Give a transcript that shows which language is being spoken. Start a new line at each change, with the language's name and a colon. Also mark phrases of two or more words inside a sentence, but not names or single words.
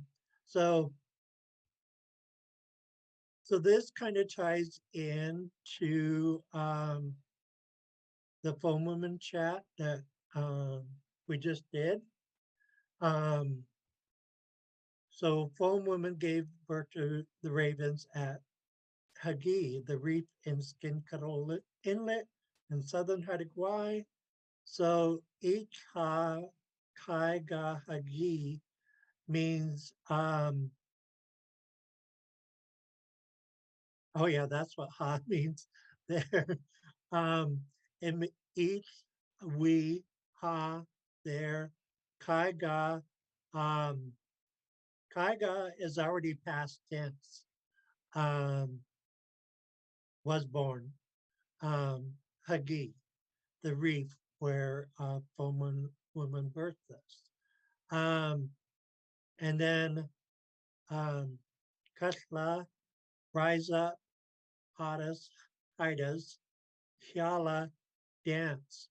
English: So so this kind of ties into the Foam Woman chat that um, we just did. Um, so Foam Woman gave birth to the ravens at Hagi, the reef in Skin Cuddle Inlet in southern Hawaii. So each
Haida: ha kai ga hagi
English: means oh yeah, that's what ha means there. Um and each we ha there
Haida: kai ga um kai ga
English: is already past tense. Um was born. Hagi, the reef where woman birthed us. Um and then Katla, rise up, Hadas, Idas, Hyala, dance.